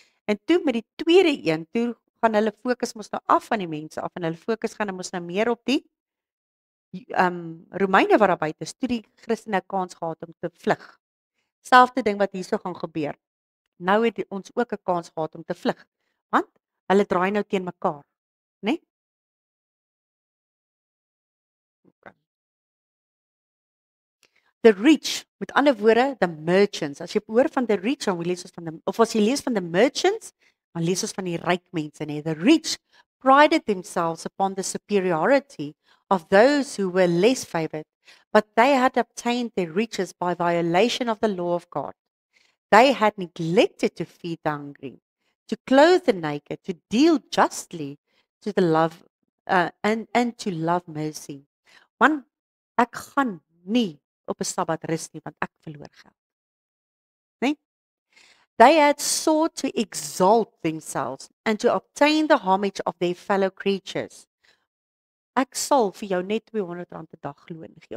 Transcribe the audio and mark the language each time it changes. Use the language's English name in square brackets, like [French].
[Afrikaans] En toe met die tweede een, toe gaan hulle fokus mos nou af van die mense af en hulle fokus gaan mos nou meer op die Romeine wat daar buite is, toe die Christene kans gehad om te vlug. Selfde ding wat hierso gaan gebeur. Nou het ons ook 'n kans gehad om te vlug, want hulle draai nou teen mekaar, né? [English] The rich, [Afrikaans] met ander woorde, [English] the merchants. [Afrikaans] As jy hoor van [English] the rich, [Afrikaans] dan lees ons van as jy lees van [English] the merchants, [Afrikaans] dan lees ons van die ryk mense, né? [English] The rich prided themselves upon the superiority of those who were less favored, but they had obtained their riches by violation of the law of God. They had neglected to feed the hungry, to clothe the naked, to deal justly, to the love and to love mercy. [Afrikaans] Man, ek gaan nie op 'n Sabbat rus nie want ek verloor geld. Nee? [English] They had sought to exalt themselves and to obtain the homage of their fellow creatures. [Afrikaans] Ek sal vir jou net R200 'n dag loon gee.